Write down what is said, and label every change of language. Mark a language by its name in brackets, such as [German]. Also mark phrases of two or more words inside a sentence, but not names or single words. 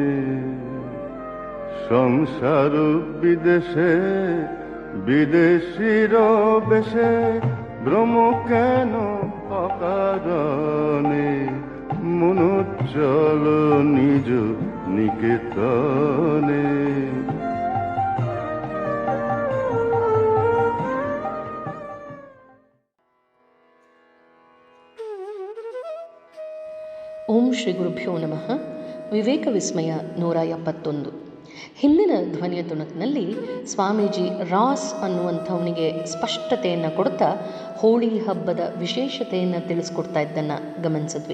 [Bangla] সংসার বিদেশে বিদেশির বেশে ভ্রম কেন অকারণে। মনু চলো নিজ নিকেতনে। [Sanskrit] ಓಂ ಶ್ರೀ ಗುರುಭ್ಯೋ ನಮಃ. [Kannada] ವಿವೇಕ ವಿಸ್ಮಯ 171. ಹಿಂದಿನ ಧ್ವನಿಯ ತುಣುಕಿನಲ್ಲಿ ಸ್ವಾಮೀಜಿ ರಾಸ್ ಅನ್ನುವಂಥವನಿಗೆ ಸ್ಪಷ್ಟತೆಯನ್ನು ಕೊಡ್ತಾ ಹೋಳಿ ಹಬ್ಬದ ವಿಶೇಷತೆಯನ್ನು ತಿಳಿಸ್ಕೊಡ್ತಾ ಇದ್ದನ್ನು ಗಮನಿಸಿದ್ವಿ.